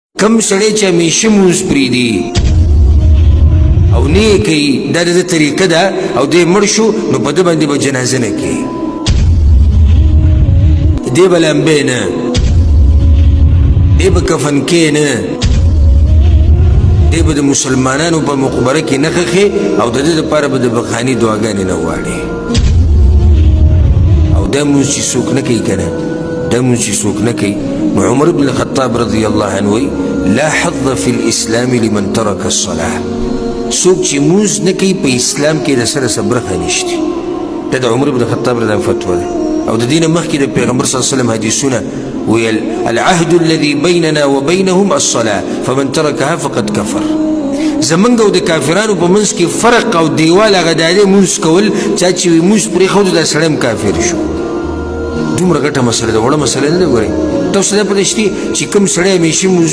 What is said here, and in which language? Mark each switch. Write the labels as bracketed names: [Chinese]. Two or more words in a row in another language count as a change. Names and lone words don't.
[Pashto] کم سړی چې همیشه مونځ پرېږدي او نه یې کوي دا د ده طریقه ده او دی مړ شو نو په ده باندې به جنازه نه کوي دی به لمبی نه دی به کفن کې نه دی به د مسلمانانو په مقبره کې نه خښي او د ده دپاره به د بخاني دعاګانې نه غواړي او دا مونځ چې څوک نه کوي که نه دا مونځ چې څوک نه کوي نو عمر بن الخطاب رضی الله عنه وایي [Arabic] لا حظ في الاسلام لمن ترك الصلاه [Pashto] څوک چې مونځ نه کوي په اسلام کې د سره څه برخه نشته دا د عمر بن الخطاب رضی فتوا ده او د دې نه مخکې د پیغمبر صلی الله علیه وسلم حدیثونه ویل [Arabic] العهد الذي بيننا وبينهم الصلاه فمن تركها فقد كفر [Pashto] زمونږ او د کافرانو په منځ کې فرق او دیوال هغه دا دی مونځ کول چا چې مونځ پرېښود دا سړی هم کافر شو دومره ګټه مسله ده وړه مسله نه ده ګورئ تاسو دا پوه شئ چې کوم سړی همیشه